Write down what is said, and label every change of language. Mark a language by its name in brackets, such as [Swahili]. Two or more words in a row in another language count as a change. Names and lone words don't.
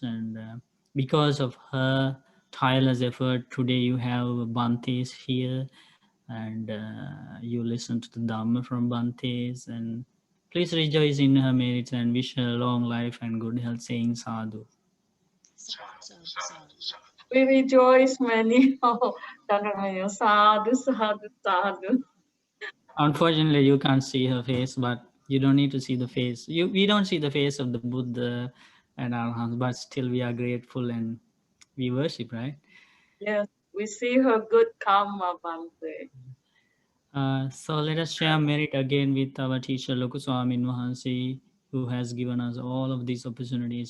[English] And because of her tireless effort, today you have Bantes here, and you listen to the Dhamma from Bantes. And please rejoice in her merits and wish her long life and good health, saying sadhu. We rejoice many. [Pali] Oh, sadhu, sadhu, sadhu. [English] Unfortunately, you can't see her face, but you don't need to see the face. We don't see the face of the Buddha and Arhants, but still we are grateful and we worship, right? Yes, we see her good karma, Bante. So let us share merit again with our teacher Lokuswami Mahansi, who has given us all of these opportunities.